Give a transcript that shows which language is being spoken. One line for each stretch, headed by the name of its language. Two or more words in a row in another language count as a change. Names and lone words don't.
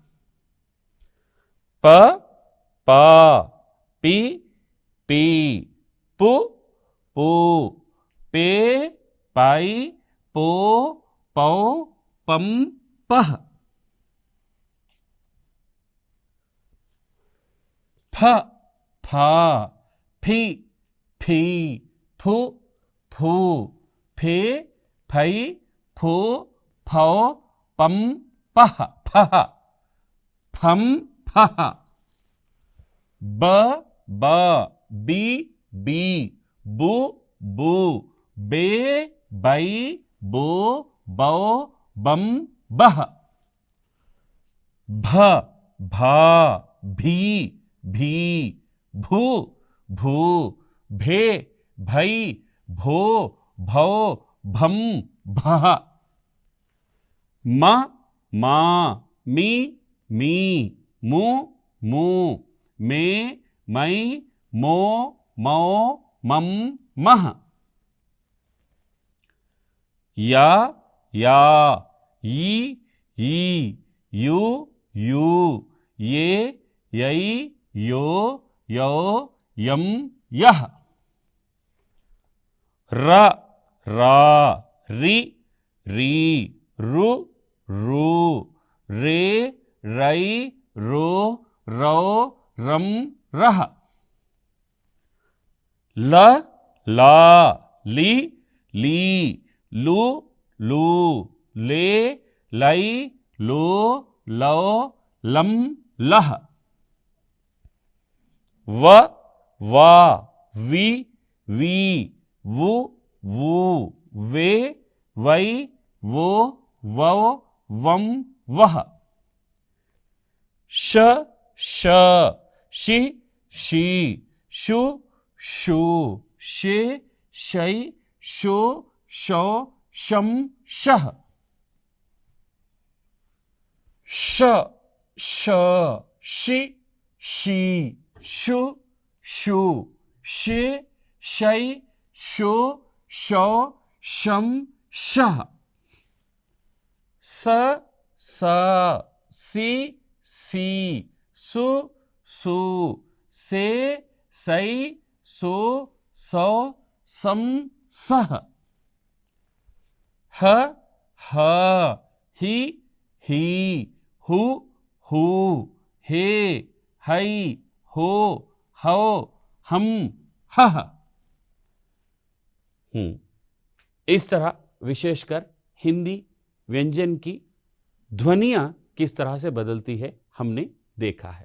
Hindi: प प पी पी पु पू पे पाई पो पौ पम पह फ फ फी फी फु फू फे फै फो फौ पम पह फह फम फह ब ब बी बी बु बू बे बै बो बौ बम बह भ भ भी भी भू भू भे भै भो भौ भम भः म मा मी मी मु मू मे मै मो मौ मम मह या या यी यी यू यू ये यै यो यो यम यः र रा रि री रु रू रे रै रो रौ रम रः ल ला ली ली लू लू ले लै लो लो लम लह व वा वी वी वु वू वे वै वो वौ वम वह श श शि शी शु शू शे शै शो शौ शम शः श श शि शी शु शू शे शै शो शौ शम शः स स सी सी सु सू से सै सो सौ सम सह ह ह ही ही हु हू हे है हो हौ हम हह। इस तरह विशेषकर हिंदी व्यंजन की ध्वनियां किस तरह से बदलती है हमने देखा है।